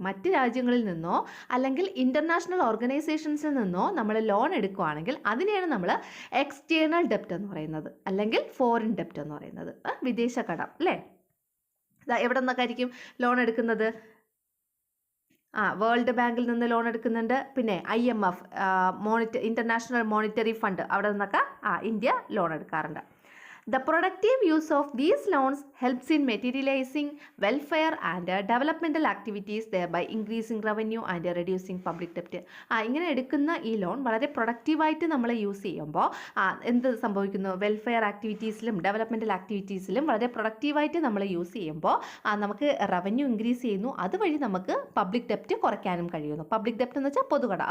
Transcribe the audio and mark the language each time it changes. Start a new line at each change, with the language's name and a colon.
Malayalam: മറ്റ് രാജ്യങ്ങളിൽ നിന്നോ അല്ലെങ്കിൽ ഇൻ്റർനാഷണൽ ഓർഗനൈസേഷൻസിൽ നിന്നോ നമ്മൾ ലോൺ എടുക്കുകയാണെങ്കിൽ അതിനെയാണ് നമ്മൾ എക്സ്റ്റേണൽ ഡെപ്റ്റ് എന്ന് പറയുന്നത് അല്ലെങ്കിൽ ഫോറിൻ ഡെപ്റ്റ് എന്ന് പറയുന്നത്. വിദേശ കടം അല്ലേ? എവിടെ നിന്നൊക്കെ ആയിരിക്കും ലോൺ എടുക്കുന്നത്? വേൾഡ് ബാങ്കിൽ നിന്ന് ലോൺ എടുക്കുന്നുണ്ട്, പിന്നെ IMF ഇൻ്റർനാഷണൽ മോണിറ്ററി ഫണ്ട്, അവിടെ നിന്നൊക്കെ ഇന്ത്യ ലോൺ എടുക്കാറുണ്ട്.
English: The productive use of these loans helps in materializing welfare and developmental activities, thereby increasing revenue and reducing public debt.
Malayalam: ഇങ്ങനെ എടുക്കുന്ന ഈ ലോൺ വളരെ പ്രൊഡക്റ്റീവായിട്ട് നമ്മൾ യൂസ് ചെയ്യുമ്പോൾ എന്ത് സംഭവിക്കുന്നു? വെൽഫെയർ ആക്ടിവിറ്റീസിലും ഡെവലപ്മെൻറ്റൽ ആക്ടിവിറ്റീസിലും വളരെ പ്രൊഡക്റ്റീവായിട്ട് നമ്മൾ യൂസ് ചെയ്യുമ്പോൾ നമുക്ക് റവന്യൂ ഇൻക്രീസ് ചെയ്യുന്നു. അതുവഴി നമുക്ക് പബ്ലിക് ഡെപ്റ്റ് കുറയ്ക്കാനും കഴിയുന്നു. പബ്ലിക് ഡെപ്റ്റ് എന്ന് വെച്ചാൽ പൊതുകടം.